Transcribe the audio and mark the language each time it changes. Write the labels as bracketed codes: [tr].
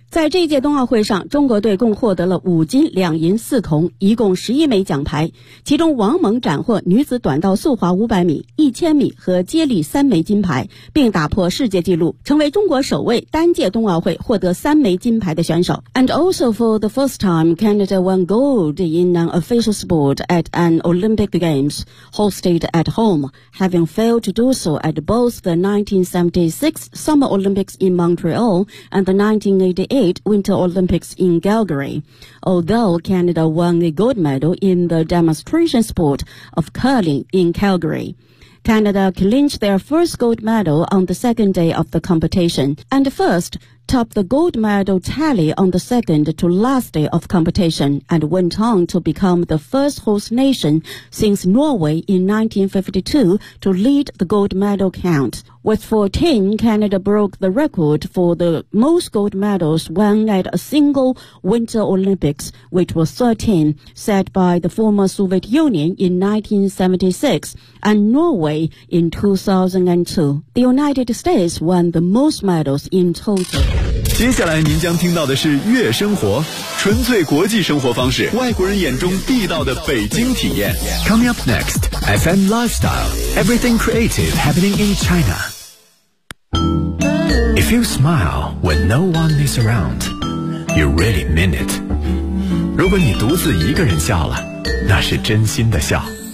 [zh] 在这届冬奥会上，中国队共获得了5金2银4铜，一共11枚奖牌，其中王蒙斩获女子短道速滑500米、1000米和接力3枚金牌，并打破世界纪录，成为中国首位单届冬奥会获得3枚金牌的选手。 [en] And also for the first time, Canada won gold in an official sport at an Olympic Games hosted at home, having failed to do so at both the 1976 Summer Olympics in Montreal and the 1988 Winter Olympics in Calgary. Although Canada won a gold medal in the demonstration sport of curling in Calgary. Canada clinched their first gold medal on the second day of the competition, and first topped the gold medal tally on the second to last day of competition, and went on to become the first host nation since Norway in 1952 to lead the gold medal count. With 14, Canada broke the record for the most gold medals won at a single Winter Olympics, which was 13, set by the former Soviet Union in 1976 and Norway in 2002. The United States won the most medals in total. [zh] 接下来您将听到的是悦生活，纯粹国际生活方式，外国人眼中地道的北京体验。 [en] Coming up next, FM Lifestyle, Everything Creative Happening in China. If you smile when no one is around, you really mean it. [zh] 如果你独自一个人笑了，那是真心的笑。